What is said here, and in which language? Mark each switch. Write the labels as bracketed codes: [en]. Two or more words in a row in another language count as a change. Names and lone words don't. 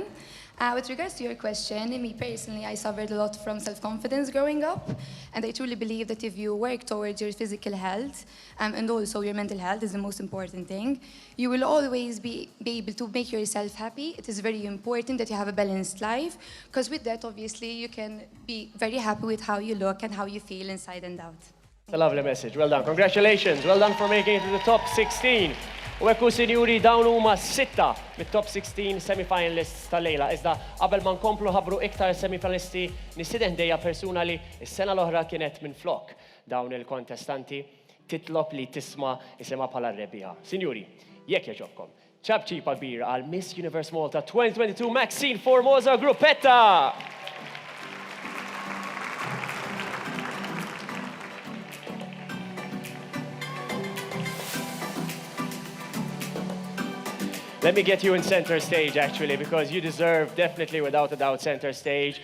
[en] With regards to your question, me personally, I suffered a lot from self-confidence growing up, and I truly believe that if you work towards your physical health, and also your mental health is the most important thing, you will always be able to make yourself happy. It is very important that you have a balanced life, because with that, obviously, you can be very happy with how you look and how you feel inside and out. It's a lovely message. Well done. Congratulations. Well done for making it to the top 16. [mt] U ekku, sinjuri, dawn huma 6 mit-top 16 semi-finalists tal-lejla. Iżda qabel ma nkomplu ħabbru iktar semi-finalisti, nistieden ħdejja persuna li s-sena l-oħra kienet minn flok dawn il-kontestanti titlob li tisma' isimha bħala r-rebbieħa. Sinjuri, jekk jogħġobkom, ċabċipa kbira għal Miss Universe Malta 2022 Maxine Formosa Gruppetta. [en] Let me get you in center stage, actually, because you deserve, definitely, without a doubt, center stage.